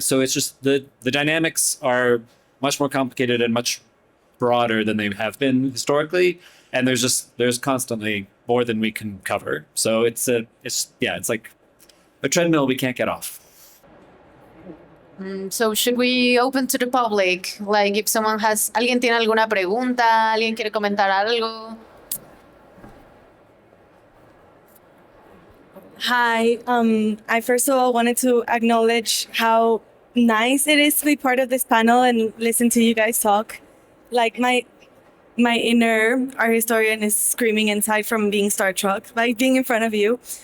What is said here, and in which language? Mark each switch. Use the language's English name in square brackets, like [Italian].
[English] So it's just the dynamics are much more complicated and much broader than they have been historically. And there's constantly more than we can cover. So it's like a treadmill we can't get off. So should we open to the public? Like, if [Spanish] alguien tiene alguna pregunta, alguien quiere comentar algo. [English] Hi, I first of all wanted to acknowledge how nice it is to be part of this panel and listen to you guys talk. Like, my inner art historian is screaming inside from being starstruck by being in front of you.